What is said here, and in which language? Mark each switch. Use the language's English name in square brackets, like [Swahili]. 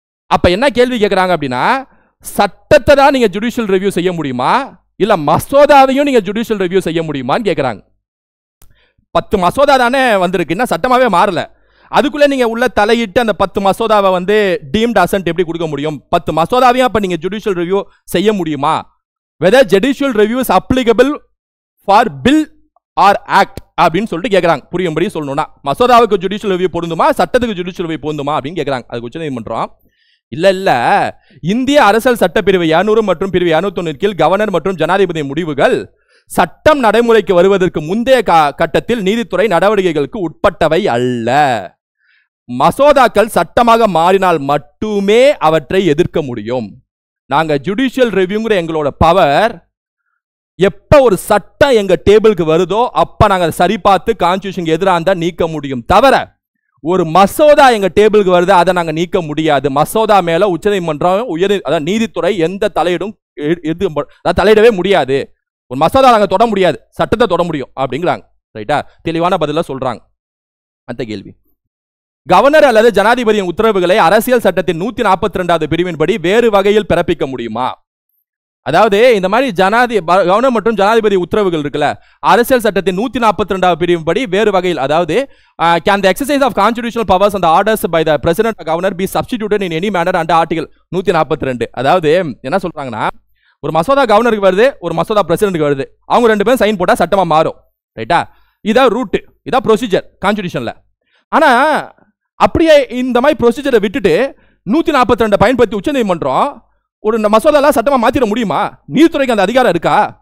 [Tamil] அப்ப என்ன கேள்வி கேட்கறாங்க அப்படின்னா, சட்டத்தை தான் நீங்க ஜுடிஷியல் ரிவ்யூ செய்ய முடியுமா, இல்ல மசோதாவையும் நீங்க ஜுடிஷியல் ரிவ்யூ செய்ய முடியுமான்னு கேட்கறாங்க. 10 மசோதா தானே வந்திருக்கு, இன்னும் சட்டமாவே மாறல. அதுக்குள்ள நீங்க உள்ள தலையிட்டு அந்த 10 மசோதாவை வந்து டீம்ட் அசென்ட் எப்படி கொடுக்க முடியும்? 10 மசோதாவையும் அப்ப நீங்க ஜுடிஷியல் ரிவ்யூ செய்ய முடியுமா? [English] whether judicial review is applicable for bill or act [Tamil] அப்படின்னு சொல்லிட்டு கேட்கறாங்க. புரியும்படி சொல்லணும்னா மசோதாவுக்கு ஜுடிஷியல் ரிவ்யூ பொருந்துமா, சட்டத்துக்கு ஜுடிஷியல் ரிவ்யூ பொருந்துமா அப்படின்னு கேட்கறாங்க. அதுக்கு உச்சநீதிமன்றம் இல்ல இந்திய அரசியல் சட்டப்பிரிவு 200 மற்றும் பிரிவு 201 கீழ் கவர்னர் மற்றும் ஜனாதிபதி முடிவுகள் சட்டம் நடைமுறைக்கு வருவதற்கு முந்தைய கட்டத்தில் நீதித்துறை நடவடிக்கைகளுக்கு உட்பட்டவை அல்ல. மசோதாக்கள் சட்டமாக மாறினால் மட்டுமே அவற்றை எதிர்க்க முடியும். நாங்க ஜுடிஷியல் ரிவ்யூங்கிற எங்களோட பவர் எப்ப ஒரு சட்டம் எங்க டேபிளுக்கு வருதோ அப்ப நாங்க சரி பார்த்து கான்ஸ்டிடியூஷனுக்கு எதிராக இருந்தா நீக்க முடியும் தவிர ஒரு மசோதா எங்க டேபிளுக்கு வருது அதை நாங்க நீக்க முடியாது. மசோதா மேல உச்சநீதிமன்றம் நீதித்துறை எந்த தலையிடும் தலையிடவே முடியாது. ஒரு மசோதா நாங்க தொட முடியாது, சட்டத்தை தொட முடியும் அப்படிங்கிறாங்க. ரைட்டா? தெளிவான பதில சொல்றாங்க. அந்த கேள்வி, கவர்னர் அல்லது ஜனாதிபதியின் உத்தரவுகளை அரசியல் சட்டத்தின் 142வது பிரிவின்படி வேறு வகையில் பிறப்பிக்க முடியுமா? அதாவது இந்த மாதிரி கவர்னர் மற்றும் ஜனாதிபதி உத்தரவுகள் இருக்குல்ல, அரசியல் சட்டத்தின் 142வது பிரிவின்படி வேறு வகையில், அதாவது [English] can the exercise of constitutional powers and the orders by the president or governor be substituted in any manner under article 142. [Tamil] அதாவது என்ன சொல்றாங்கன்னா, ஒரு மசோதா கவர்னருக்கு வருது, ஒரு மசோதா பிரசிடென்ட்க்கு வருது, அவங்க 2 பேரும் சைன் போட்டா சட்டமா மாறும். ரைட்டா? இதான் ரூட், இதான் ப்ரொசீஜர் கான்ஸ்டிடியூஷன்ல. ஆனா அப்படியே இந்த மாதிரி ப்ரொசீஜரை விட்டுட்டு 142 பயன்படுத்தி உச்சநீதிமன்றம் ஒரு மசோதாலாம் சட்டமா மாத்திர முடியுமா? நீதித்துறைக்கு அந்த அதிகாரம் இருக்கா?